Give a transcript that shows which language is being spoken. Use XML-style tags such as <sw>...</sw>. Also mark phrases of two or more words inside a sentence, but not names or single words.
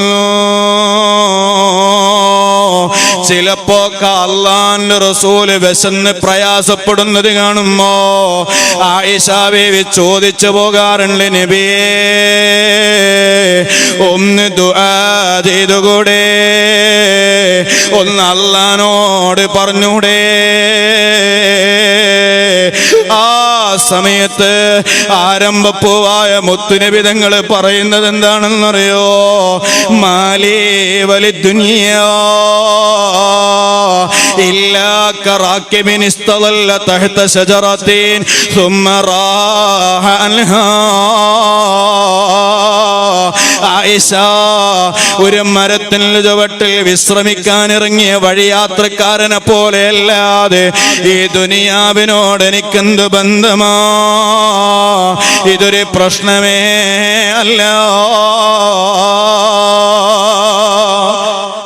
<ml>ചിലപ്പോ അല്ലാഹുവിന്റെ റസൂല് വിശന്ന് പ്രയാസപ്പെടുന്നത് കാണുമ്പോ ആയിഷ ബീവി ചോദിച്ചു പോകാറുണ്ട്, നബിയേ ഒന്ന് ദുആ ചെയ്തുകൂടെ, ഒന്ന് അല്ലാഹുവിനോട് പറഞ്ഞൂടെ? ആ സമയത്ത് ആരംഭപ്പൂവായ മുത്തുനബി തങ്ങൾ പറയുന്നത് എന്താണെന്നറിയോ?</ml> <ar>مالي ولي دنيا إلا كراكب استظل تحت شجرة ثم راح عنها.</ar> <ml>ആയിഷ ഒരു മരത്തിന്റെ ചുവട്ടിൽ വിശ്രമിക്കാൻ ഇറങ്ങിയ വഴിയാത്രക്കാരനെ പോലെയല്ലാതെ ഈ ദുനിയാവിനോട് എനിക്കെന്ത് ബന്ധമാ? ഇതൊരു പ്രശ്നമേ അല്ല.</ml>